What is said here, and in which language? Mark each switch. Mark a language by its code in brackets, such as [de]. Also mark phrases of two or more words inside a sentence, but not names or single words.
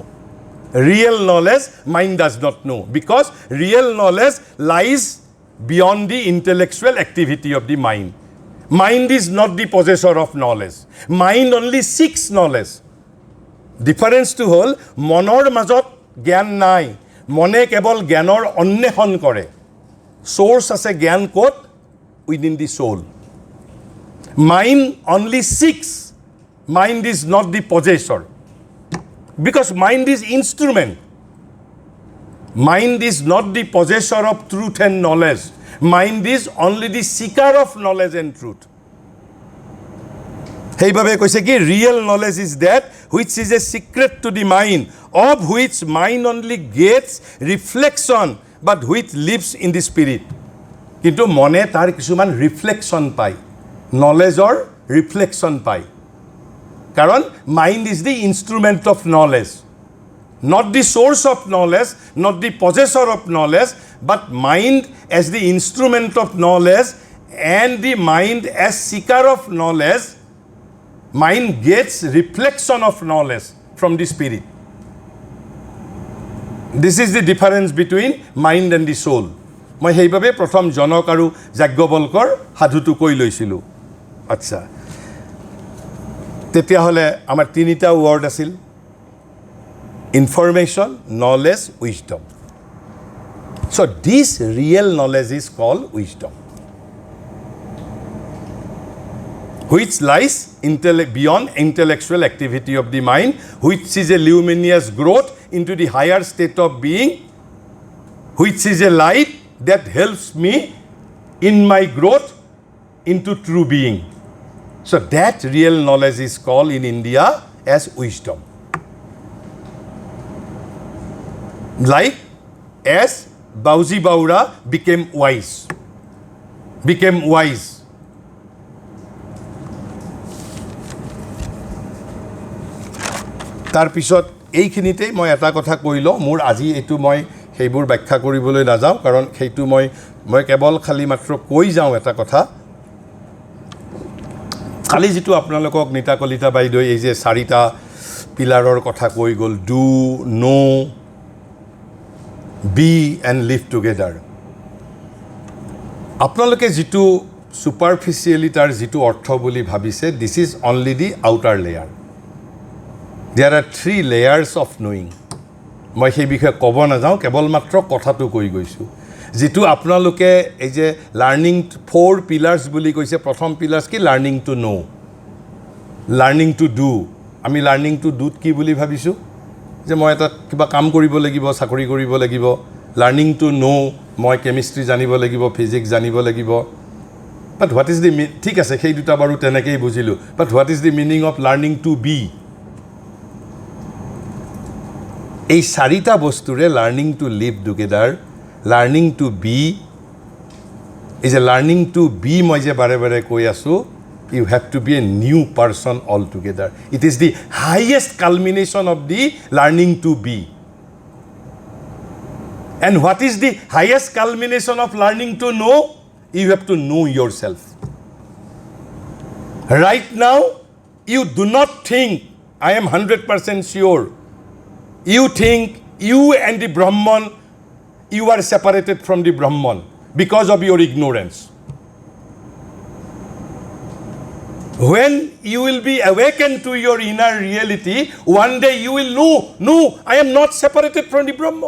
[en] Real knowledge, mind does not know. Because real knowledge lies beyond the intellectual activity of the mind. Mind is not the possessor of knowledge. Mind only seeks knowledge. Difference to whole, [as] monor মাজত জ্ঞান নাই. মনে কেৱল জ্ঞানৰ অন্বেষণ কৰে. Source আছে জ্ঞান ক'ত? [en] Within the soul. Mind only seeks. Mind is not the possessor. Because mind is instrument. Mind is not the possessor of truth and knowledge. Mind is only the seeker of knowledge and truth. [as] সেইভাবে কৈছে কি [en] real knowledge is that which is a secret to the mind, of which mind only gets reflection, but which lives in the spirit. [as] কিন্তু মনে তাৰ কিছুমান ৰিফ্লেকশ্যন পায়, নলেজৰ ৰিফ্লেকশ্যন পায়, কাৰণ [en] mind is the instrument of knowledge, not the source of knowledge, not the possessor of knowledge, but mind as the instrument of knowledge, and the mind as seeker of knowledge. Mind gets reflection of knowledge from the spirit. This is the difference between mind and the soul. [as] মই সেইভাবে প্ৰথম জনক আৰু যাজ্ঞবল্কৰ সাধুটো কৈ লৈছিলোঁ. আচ্ছা, তেতিয়াহ'লে আমাৰ তিনিটা ৱৰ্ড আছিল, [en] information, knowledge, wisdom. So this real knowledge is called wisdom, which lies beyond intellectual activity of the mind, which is a luminous growth into the higher state of being, which is a light that helps me in my growth into true being. So that real knowledge is called in India as wisdom. Like as Bauji Baura became wise. [as] তাৰপিছত এইখিনিতেই মই এটা কথা কৈ লওঁ, মোৰ আজি এইটো মই সেইবোৰ ব্যাখ্যা কৰিবলৈ নাযাওঁ, কাৰণ সেইটো মই কেৱল খালি মাত্ৰ কৈ যাওঁ এটা কথা। খালি যিটো আপোনালোকক নীতা কলিতা বাইদেউ এই যে চাৰিটা পিলাৰৰ কথা কৈ গ'ল, [en] do, know, be and live together, [as] আপোনালোকে যিটো ছুপাৰফিচিয়েলি তাৰ যিটো অৰ্থ বুলি ভাবিছে, [en] this is only the outer layer. There are 3 layers of knowing. [as] মই সেই বিষয়ে ক'ব নাযাওঁ, কেৱল মাত্ৰ কথাটো কৈ গৈছোঁ। যিটো আপোনালোকে এই যে [en] learning 4 pillars [as] বুলি কৈছে, প্ৰথম পিলাৰ্ছ কি? [en] learning to know, learning to do. [as] আমি [en] learning to [as] ডুত কি বুলি ভাবিছোঁ? যে মই এটা কিবা কাম কৰিব লাগিব, চাকৰি কৰিব লাগিব। [en] learning to know', [as] মই কেমিষ্ট্ৰি জানিব লাগিব, ফিজিক্স জানিব লাগিব। [en] but what is the [as] ঠিক আছে, সেই দুটা বাৰু তেনেকেই বুজিলোঁ। [en] but what is the meaning of learning to be? [as] এই চাৰিটা বস্তুৰে [en] learning to live together, learning to be, [as] এই যে [en] learning to be [as] মই যে বাৰে বাৰে কৈ আছোঁ, [en] you have to be a new person all together. it is the highest culmination of the learning to be. and what is the highest culmination of learning to know'? you have to know your self. right now you do not think, I am 100% sure, you think you and the Brahman, you are separated from the Brahman because of your ignorance. When you will be awakened to your inner reality, one day you will know, no, I am not separated from the Brahman.